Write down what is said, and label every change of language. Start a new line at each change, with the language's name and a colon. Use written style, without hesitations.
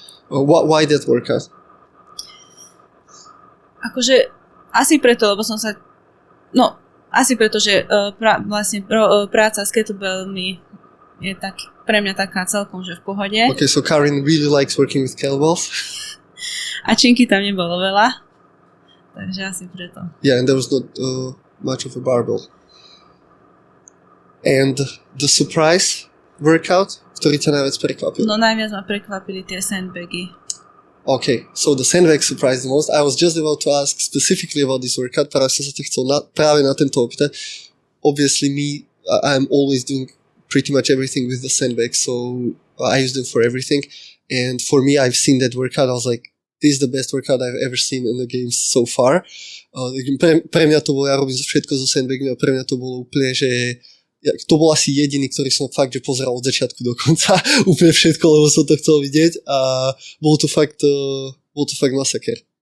English: Why that workout?
Slovak: Akože asi preto, lebo som sa... No, asi preto, že práca s kettlebellmi je pre mňa taká celkom, že v pohode.
English: Okay, so Karin really likes working with kettlebells.
Slovak: A činky tam nebolo veľa, takže asi preto.
English: Yeah, and there was not much of a barbell. And the surprise workout,
Slovak: ktorý ťa najviac prekvapil? No najviac ma prekvapili tie sandbagy.
English: Okay, so the sandbag surprised the most. I was just about to ask specifically about this workout,
Slovak: práve som sa ťa chcel práve na tento opýtať.
English: Obviously I'm always doing pretty much everything with the sandbag, so I use them for everything. And for me, I've seen that workout, I was like, this is the best workout I've ever seen in the games so far.
Slovak: Pre mňa to bolo, ja robím všetko so sandbagmi a pre mňa to bolo úplne, že to bol asi jediný, ktorý som fakt, že pozeral od začiatku do konca úplne všetko, lebo som to chcel vidieť a bol to fakt masaker.